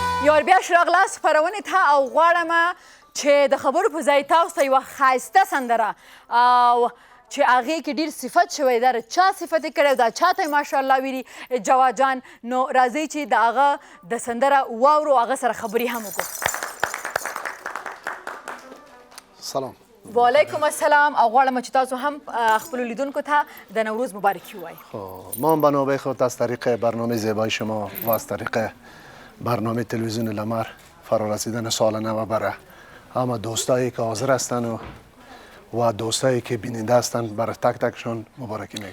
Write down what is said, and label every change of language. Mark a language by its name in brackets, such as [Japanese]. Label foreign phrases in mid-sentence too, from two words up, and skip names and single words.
[Pashto] یو ور بیا راغلاست خپرونې ته او غواړم چې د خبرو په ځای تاسو ته یوه ښایسته سندره او چې هغې کې ډېر صفت شوی دا چا صفت یې کړی دا چاته یې ماشاءالله ویلي جواد جان نو راځئ چې د هغه د سندره واورو هغه سره خبرې هم وکړو سلام [Arabic] وعلیکم السلام [Pashto] او غواړم چې تاسو هم خپلو لیدونکو ته د نوروز مبارکي ووایي [Persian] ما هم به نوبه خود از طریق برنامه زیبای شما و از طریق برنامه تلویزیون لمر فرارسیدن سال نو برای همه دوستایی که حاضر هستند و دوستایی که بیننده هستند برای تک تکشون مبارکی میگم